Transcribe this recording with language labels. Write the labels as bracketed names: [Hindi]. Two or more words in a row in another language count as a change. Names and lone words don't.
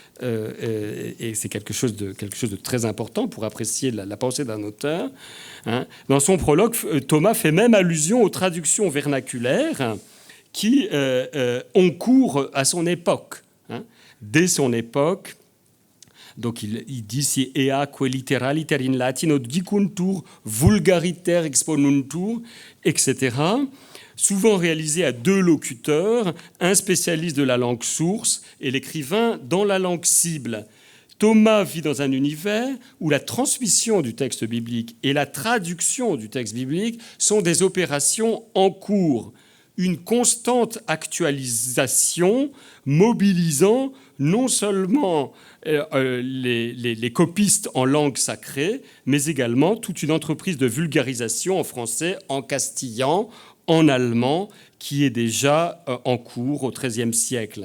[French] Et c'est quelque chose de très important pour apprécier la pensée d'un auteur. Hein. Dans son prologue, Thomas fait même allusion aux traductions vernaculaires qui ont cours à son époque. Hein. Dès son époque, donc il dit [Latin] si ea que litteraliter in latino dicuntur vulgariter exponuntur, [French] etc., souvent réalisé à deux locuteurs, un spécialiste de la langue source et l'écrivain dans la langue cible. Thomas vit dans un univers où la transmission du texte biblique et la traduction du texte biblique sont des opérations en cours, une constante actualisation mobilisant non seulement les copistes en langue sacrée, mais également toute une entreprise de vulgarisation en français, en castillan, en allemand, qui est déjà en cours au XIIIe siècle.